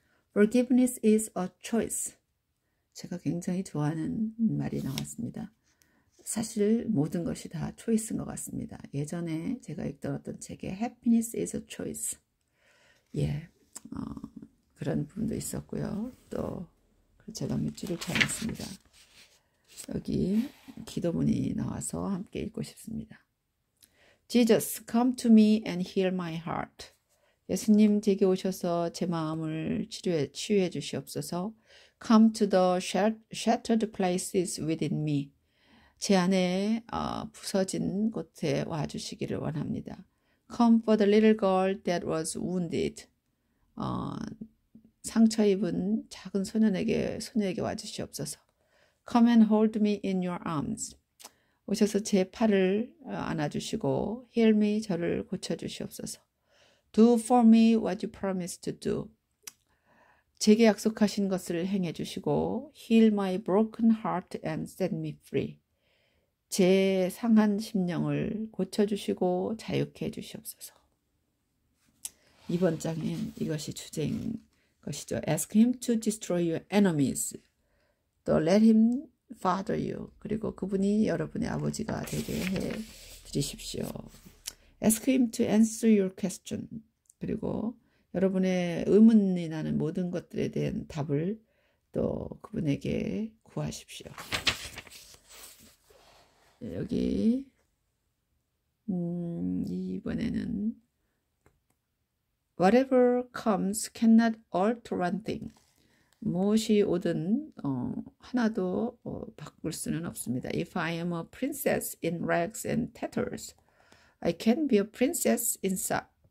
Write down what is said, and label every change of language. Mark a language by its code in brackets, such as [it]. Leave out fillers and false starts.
[en] Forgiveness is a choice. [ko] 제가 굉장히 좋아하는 말이 나왔습니다. 사실 모든 것이 다 초이스인 것 같습니다. 예전에 제가 읽던 어떤 책에 [en] Happiness is a choice. [ko] 예, 그런 부분도 있었고요. 또 제가 몇 줄을 찾았습니다. 여기 기도문이 나와서 함께 읽고 싶습니다. [en] Jesus, come to me and heal my heart. [ko] 예수님 제게 오셔서 제 마음을 치유해 주시옵소서. [en] Come to the shattered places within me. [ko] 제 안에 부서진 곳에 와주시기를 원합니다. [en] Come for the little girl that was wounded. [ko] 상처 입은 작은 소녀에게 와주시옵소서. [en] Come and hold me in your arms. [ko] 오셔서 제 팔을 안아주시고 [en] heal me, [ko] 저를 고쳐주시옵소서. [en] Do for me what you promised to do. [ko] 제게 약속하신 것을 행해 주시고 [en] heal my broken heart and set me free. [ko] 제 상한 심령을 고쳐주시고 자유케 해주시옵소서. 이번 장엔 이것이 주제인 것이죠. [en] Ask him to destroy your enemies. [ko] 또 [en] let him father you. [ko] 그리고 그분이 여러분의 아버지가 되게 해 드리십시오. [en] Ask him to answer your question. [ko] 그리고 여러분의 의문이 나는 모든 것들에 대한 답을 또 그분에게 구하십시오. 여기 이번에는 [en] Whatever comes cannot alter one thing. [ko] 무엇이 오든 하나도 바꿀 수는 없습니다. [en] If I am a princess in rags and tatters, I can be a princess inside.